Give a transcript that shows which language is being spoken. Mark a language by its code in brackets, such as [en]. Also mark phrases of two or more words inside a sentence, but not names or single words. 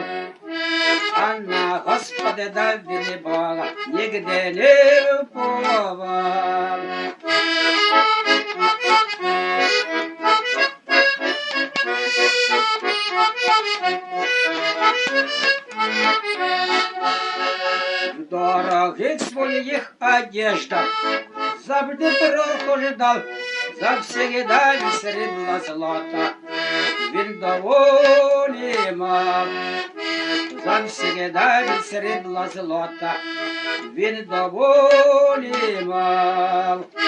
[ru] А на Господа дальнего Бога нигде не уповал. В дорогих своих одеждах [uk] завжди прохождав, завсегда він срібла злота, він доволі мав. Завсегда він срібла злота, він доволі мав.